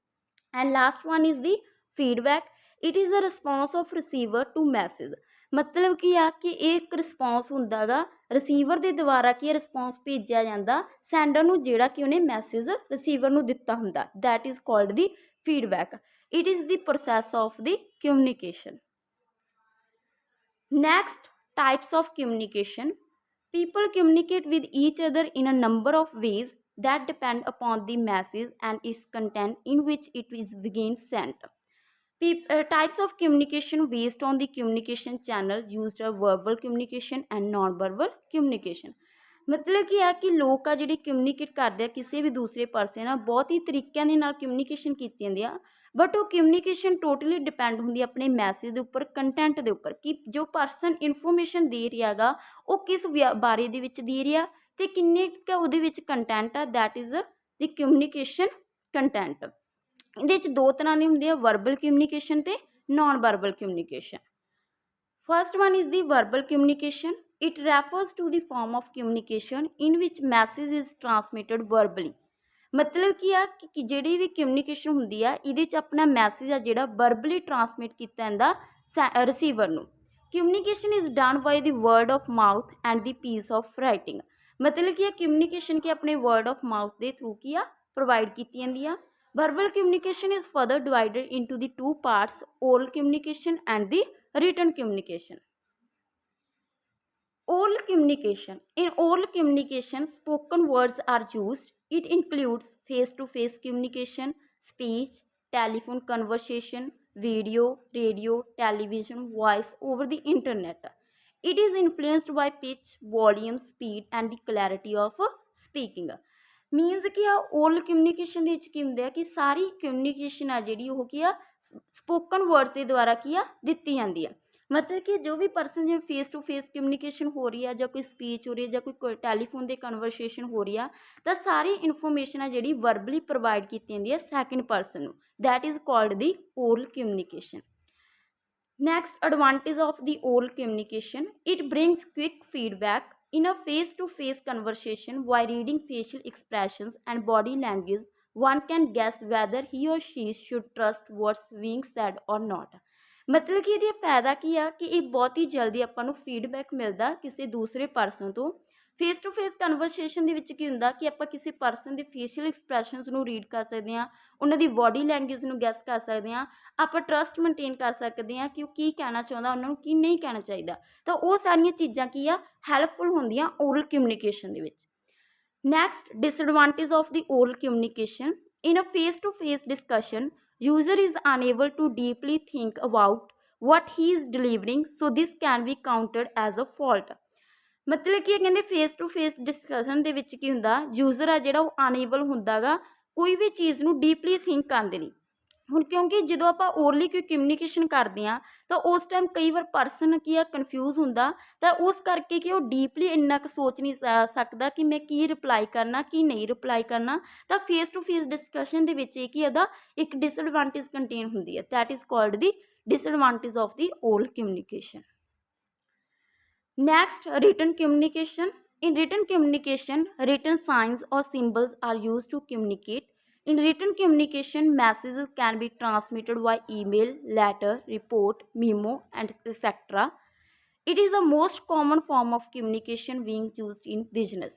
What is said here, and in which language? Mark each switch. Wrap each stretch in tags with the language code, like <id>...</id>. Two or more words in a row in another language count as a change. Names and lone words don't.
<en>and last one is the feedback. it is a response of receiver to message.</en> <pa>ਮਤਲਬ ਕੀ ਆ ਕਿ ਇਹ ਇੱਕ ਰਿਸਪੌਂਸ ਹੁੰਦਾ ਗਾ ਰਿਸੀਵਰ ਦੇ ਦੁਆਰਾ ਕੀ ਰਿਸਪੌਂਸ ਭੇਜਿਆ ਜਾਂਦਾ ਸੈਂਡਰ ਨੂੰ ਜਿਹੜਾ ਕਿ ਉਹਨੇ ਮੈਸੇਜ ਰਿਸੀਵਰ ਨੂੰ ਦਿੱਤਾ ਹੁੰਦਾ,</pa> <en>that is called the feedback. it is the process of the communication. Next, types of communication. People communicate with each other in a number of ways that depend upon the message and its content in which it is being sent. Types of communication based on the communication channel used are verbal communication and non-verbal communication.</en> <pa>ਮਤਲਬ ਕੀ ਆ ਕਿ ਲੋਕ ਆ ਜਿਹੜੇ ਕਮਿਊਨੀਕੇਟ ਕਰਦੇ ਆ ਕਿਸੇ ਵੀ ਦੂਸਰੇ ਪਰਸਨ ਨਾਲ ਬਹੁਤ ਹੀ ਤਰੀਕਿਆਂ ਦੇ ਨਾਲ ਕਮਿਊਨੀਕੇਸ਼ਨ ਕੀਤੀ ਜਾਂਦੀ ਆ, ਬਟ ਉਹ ਕਮਿਊਨੀਕੇਸ਼ਨ</pa> <en>totally depend</en> <pa>ਹੁੰਦੀ ਆਪਣੇ ਮੈਸੇਜ ਦੇ ਉੱਪਰ, ਕੰਟੈਂਟ ਦੇ ਉੱਪਰ ਕਿ ਜੋ</pa> <en>person information</en> <pa>ਦੇ ਰਿਹਾ ਗਾ ਉਹ ਕਿਸ ਬਾਰੇ ਦੇ ਵਿੱਚ ਦੇ ਰਿਹਾ ਅਤੇ ਕਿੰਨੇ ਕੁ ਉਹਦੇ ਵਿੱਚ ਕੰਟੈਂਟ ਆ,</pa> <en>that is the communication content.</en> <pa>ਇਹਦੇ ਵਿੱਚ ਦੋ ਤਰ੍ਹਾਂ ਦੇ ਹੁੰਦੇ ਆ,</pa> <en>verbal communication</en> <pa>ਅਤੇ</pa> <en>non verbal communication. First one is the verbal communication. It refers to the form of communication in which message is transmitted verbally.</en> <pa>ਮਤਲਬ ਕੀ ਆ ਕਿ ਜਿਹੜੀ ਵੀ ਕਮਿਊਨੀਕੇਸ਼ਨ ਹੁੰਦੀ ਆ ਇਹਦੇ 'ਚ ਆਪਣਾ ਮੈਸੇਜ ਆ ਜਿਹੜਾ</pa> <en>verbally transmit</en> <pa>ਕੀਤਾ ਜਾਂਦਾ ਰਿਸੀਵਰ ਨੂੰ।</pa> <en>communication is done by the word of mouth and the piece of writing.</en> <pa>ਮਤਲਬ ਕੀ ਆ ਕਮਿਊਨੀਕੇਸ਼ਨ ਕਿ ਆਪਣੇ</pa> <en>word of mouth</en> <pa>ਦੇ ਥਰੂ ਕੀ ਆ ਪ੍ਰੋਵਾਈਡ ਕੀਤੀ ਜਾਂਦੀ ਆ।</pa> <en>verbal communication is further divided into the two parts, oral communication and the written communication. Oral communication. In oral communication, spoken words are used. It includes face-to-face communication, speech, telephone conversation, video, radio, television, voice over the internet. It is influenced by pitch, volume, speed and the clarity of speaking.</en> <pa>ਮੀਨਸ ਕੀ ਆ</pa> <en>oral communication</en> <pa>ਦੇ ਵਿੱਚ ਕੀ ਹੁੰਦਾ ਹੈ ਕਿ ਸਾਰੀ ਕਮਿਊਨੀਕੇਸ਼ਨ ਆ ਜਿਹੜੀ ਉਹ ਕੀ ਆ</pa> <en>spoken words</en> <pa>ਦੇ ਦੁਆਰਾ ਕੀ ਆ ਦਿੱਤੀ ਜਾਂਦੀ ਆ। ਮਤਲਬ ਕਿ ਜੋ ਭੀ ਪਰਸਨ ਜਿਵੇਂ</pa> <en>face to face communication</en> <pa>ਹੋ ਰਹੀ ਹੈ ਜਾਂ ਕੋਈ ਸਪੀਚ ਹੋ ਰਹੀ ਹੈ ਜਾਂ ਕੋਈ ਟੈਲੀਫੋਨ ਤੇ ਕਨਵਰਸੇਸ਼ਨ ਹੋ ਰਹੀ ਹੈ ਤੋ ਸਾਰੀ ਇਨਫਾਰਮੇਸ਼ਨ ਹੈ ਜਿਹੜੀ</pa> <en>verbally provide</en> <pa>ਕੀ ਜਾਤੀ ਹੈ</pa> <en>second person</en> <pa>ਨੂੰ,</pa> <en>that is called the oral communication. Next advantage of the oral communication, it brings quick feedback in a face-to-face conversation. While reading facial expressions and body language, one can guess whether he or she should trust what's being said or not।</en> <pa>ਮਤਲਬ ਕਿ ਇਹਦਾ ਫਾਇਦਾ ਕੀ ਆ ਕਿ ਇਹ ਬਹੁਤ ਹੀ ਜਲਦੀ ਆਪਾਂ ਨੂੰ ਫੀਡਬੈਕ ਮਿਲਦਾ ਕਿਸੇ ਦੂਸਰੇ ਪਰਸਨ ਤੋਂ।</pa> <en>face to face conversation</en> <pa>ਦੇ ਵਿੱਚ ਕੀ ਹੁੰਦਾ ਕਿ ਆਪਾਂ ਕਿਸੇ ਪਰਸਨ ਦੇ</pa> <en>facial expressions</en> <pa>ਨੂੰ ਰੀਡ ਕਰ ਸਕਦੇ ਹਾਂ, ਉਹਨਾਂ ਦੀ</pa> <en>body language</en> <pa>ਨੂੰ ਗੈਸ ਕਰ ਸਕਦੇ ਹਾਂ, ਆਪਾਂ</pa> <en>trust maintain</en> <pa>ਕਰ ਸਕਦੇ ਹਾਂ ਕਿ ਉਹ ਕੀ ਕਹਿਣਾ ਚਾਹੁੰਦਾ, ਉਹਨਾਂ ਨੂੰ ਕੀ ਨਹੀਂ ਕਹਿਣਾ ਚਾਹੀਦਾ। ਤਾਂ ਉਹ ਸਾਰੀਆਂ ਚੀਜ਼ਾਂ ਕੀ ਆ ਹੈਲਪਫੁਲ ਹੁੰਦੀਆਂ</pa> <en>oral communication</en> <pa>ਦੇ ਵਿੱਚ।</pa> <en>next disadvantage of the oral communication, in a face to face discussion user is unable to deeply think about what he is delivering, so this can be counted as a fault।</en> <pa>ਮਤਲਬ ਕਿ ਕਹਿੰਦੇ</pa> <en>face to face discussion</en> <pa>ਦੇ ਵਿੱਚ ਕੀ ਹੁੰਦਾ ਯੂਜ਼ਰ ਆ ਜਿਹੜਾ ਉਹ ਅਨਏਬਲ ਹੁੰਦਾ ਗਾ ਕੋਈ ਵੀ ਚੀਜ਼ ਨੂੰ</pa> <en>deeply think</en> <pa>ਕਰਨ ਦੇ ਲਈ। ਹੁਣ ਕਿਉਂਕਿ ਜਦੋਂ ਆਪਾਂ ਓਰਲੀ ਕੋਈ ਕਮਿਊਨੀਕੇਸ਼ਨ ਕਰਦੇ ਹਾਂ ਤਾਂ ਉਸ ਟਾਈਮ ਕਈ ਵਾਰ ਪਰਸਨ ਕੀ ਆ ਕਨਫਿਊਜ਼ ਹੁੰਦਾ, ਤਾਂ ਉਸ ਕਰਕੇ ਕਿ ਉਹ ਡੀਪਲੀ ਇੰਨਾ ਕੁ ਸੋਚ ਨਹੀਂ ਸਕਦਾ ਕਿ ਮੈਂ ਕੀ ਰਿਪਲਾਈ ਕਰਨਾ ਕੀ ਨਹੀਂ ਰਿਪਲਾਈ ਕਰਨਾ। ਤਾਂ</pa> <en>face to face discussion</en> <pa>ਦੇ ਵਿੱਚ ਇਹ ਕੀ ਇਹਦਾ ਇੱਕ</pa> <en>disadvantage contain</en> <pa>ਹੁੰਦੀ ਹੈ,</pa> <en>that is called the disadvantage of the oral communication. Next, written communication. In written communication, written signs or symbols are used to communicate. In written communication, messages can be transmitted by email, letter, report, memo, and etc. It is the most common form of communication being used in business।</en>